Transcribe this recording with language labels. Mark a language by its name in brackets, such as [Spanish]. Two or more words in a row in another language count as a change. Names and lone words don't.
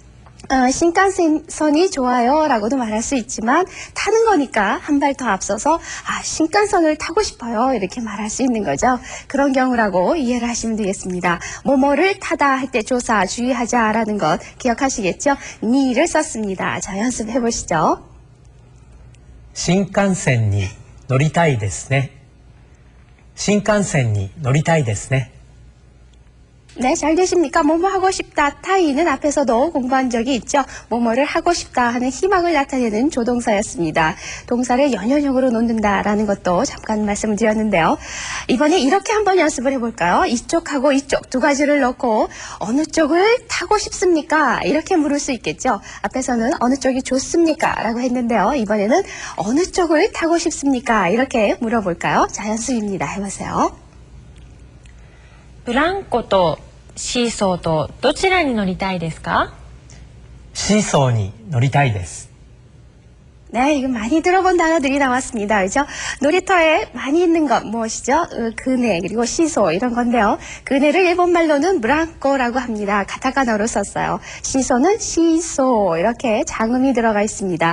[Korean] 신칸센이 좋아요 라고도 말할 수 있지만 타는 거니까 한 발 더 앞서서 신칸선을 타고 싶어요 이렇게 말할 수 있는 거죠. 그런 경우라고 이해를 하시면 되겠습니다. 뭐뭐를 타다 할 때 조사 주의하자 라는 것 기억하시겠죠? 니를 썼습니다. 자, 연습해 보시죠. [Japanese] 新幹線に乗りたいですね。新幹線に乗りたいですね。 [Korean] 네, 잘 되십니까? 뭐뭐 하고 싶다. 타이는 앞에서도 공부한 적이 있죠. 뭐뭐를 하고 싶다 하는 희망을 나타내는 조동사였습니다. 동사를 연연형으로 놓는다라는 것도 잠깐 말씀을 드렸는데요. 이번에 이렇게 한번 연습을 해볼까요? 이쪽하고 이쪽 두 가지를 넣고 어느 쪽을 타고 싶습니까? 이렇게 물을 수 있겠죠. 앞에서는 어느 쪽이 좋습니까? 라고 했는데요. 이번에는 어느 쪽을 타고 싶습니까? 이렇게 물어볼까요? 자, 연습입니다. 해보세요. [Japanese] ブランコとシーソーとどちらに乗りたいですか？シーソーに乗りたいです。 [Korean] 네, 이거 많이 들어본 단어들이 나왔습니다. 그죠? 놀이터에 많이 있는 것 무엇이죠? 그네 그리고 시소 이런 건데요. 그네를 일본말로는 브랑코라고 합니다. 가타카나로 썼어요. 시소는 시소 이렇게 장음이 들어가 있습니다.